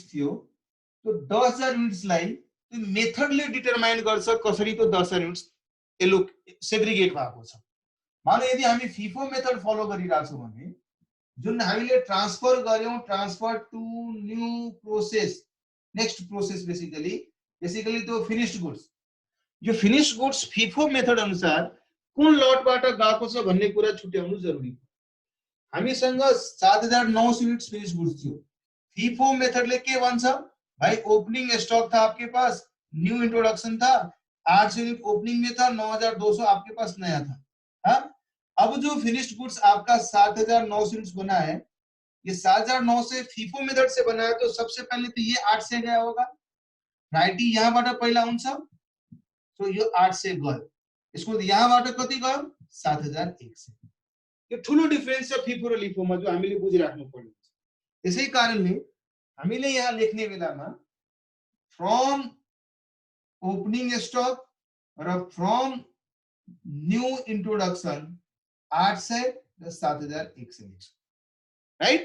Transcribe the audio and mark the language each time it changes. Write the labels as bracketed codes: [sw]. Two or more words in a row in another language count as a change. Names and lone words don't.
[ne] थियो त्यो 10000 युनिट्सलाई त्यो मेथडले डिटरमाइन गर्छ कसरी त्यो 10000 युनिट्स सेग्रिगेट भएको छ माने यदि हामी [en] FIFO method follow [ne] गरिरा छौं भने जुन हामीले ट्रान्सफर गर्यौं [en] transfer to new process next process basically [ne] त्यो [en] finished goods [ne] यो [en] finish goods FIFO method [ne] अनुसार कुन लटबाट गएको छ भन्ने कुरा छुट्याउनु जरुरी छ। हामीसँग 7009 [en] units finish goods [ne] थियो। फीफो मेथडले के भन्छ भाई, [en] opening stock [hi] था आपके पास, [en] new introduction [hi] था, 800 यूनिट ओपनिंग में था, 9200 आपके पास नया था। हाँ, अब जो [en] finished goods [hi] आपका 7009 यूनिट्स बना है, ये 7009 से [en] FIFO method [hi] से बना है, तो सबसे पहले तो ये 8 से गया होगा, राइट। [ne] यहाँबाट पहिला हुन्छ, तो यो 8 से गयो, यसको यहाँबाट कति गयो 7001 से। यो ठुलो डिफरेन्स छ फीफो र लिफोमा, जो हामीले बुझिराख्नु पर्ने छ। त्यसै कारणले हामीले यहाँ लेख्ने बेलामा [en] from opening stock [ne] र [en] from new introduction [ne] 800 र 7001 लेख्छौँ, राइट।